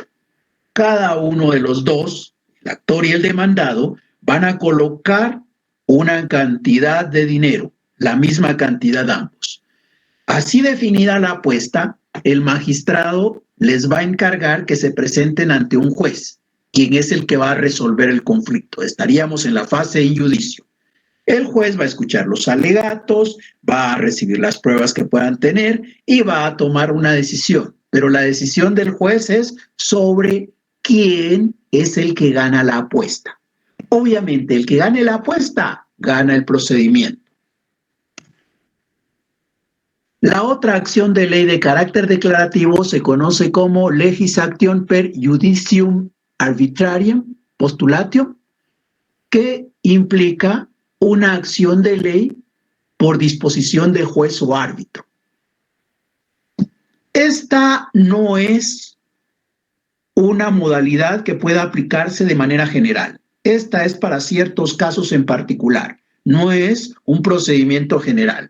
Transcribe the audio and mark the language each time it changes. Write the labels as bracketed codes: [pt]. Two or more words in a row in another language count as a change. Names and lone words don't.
[es] Cada uno de los dos, el actor y el demandado, van a colocar una cantidad de dinero, la misma cantidad ambos. Así definida la apuesta, el magistrado les va a encargar que se presenten ante un juez, quien es el que va a resolver el conflicto. Estaríamos en la fase [la] in judicio. [es] El juez va a escuchar los alegatos, va a recibir las pruebas que puedan tener y va a tomar una decisión. Pero la decisión del juez es sobre quién es el que gana la apuesta. Obviamente, el que gane la apuesta gana el procedimiento. La otra acción de ley de carácter declarativo se conoce como [la] legis actium per judicium arbitrarium postulatio, [es] que implica una acción de ley por disposición del juez o árbitro. Esta no es una modalidad que pueda aplicarse de manera general. Esta es para ciertos casos en particular, no es un procedimiento general.